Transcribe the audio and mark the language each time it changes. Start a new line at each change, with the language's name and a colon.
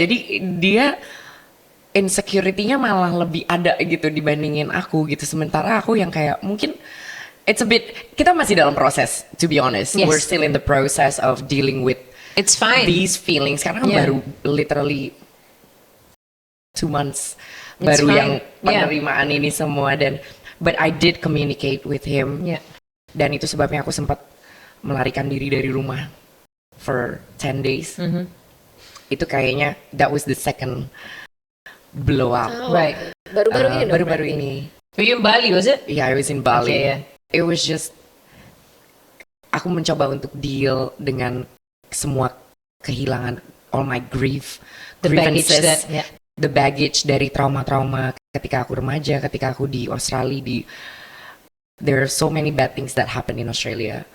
Indonesian: Jadi dia insecurity-nya malah lebih ada gitu dibandingin aku gitu. Sementara aku yang kayak mungkin
English: it's a bit,
Indonesian: kita masih dalam proses,
English: to be honest. Yes. We're still in the process of dealing with It's fine. these feelings.
Indonesian: Karena kan
English: Yeah. baru literally 2 months It's
Indonesian: baru
English: fine.
Indonesian: yang
English: Yeah.
Indonesian: penerimaan ini semua, dan
English: but I did communicate with him. Yeah.
Indonesian: Dan itu sebabnya aku sempat melarikan diri dari rumah
English: for 10 days.
Indonesian: Itu kayaknya
English: that was the second blow up. Oh, Right.
Indonesian: Baru-baru ini dong. Baru-baru berarti. ini.
English: Were you in Bali, was it? Yeah, I was in Bali. Okay, yeah. It was just
Indonesian: aku mencoba untuk deal dengan semua kehilangan,
English: all my grief, The baggage grievances, that, yeah.
Indonesian: the baggage dari trauma-trauma ketika aku remaja, ketika aku di Australia,
English: there are so many bad things that happen in Australia.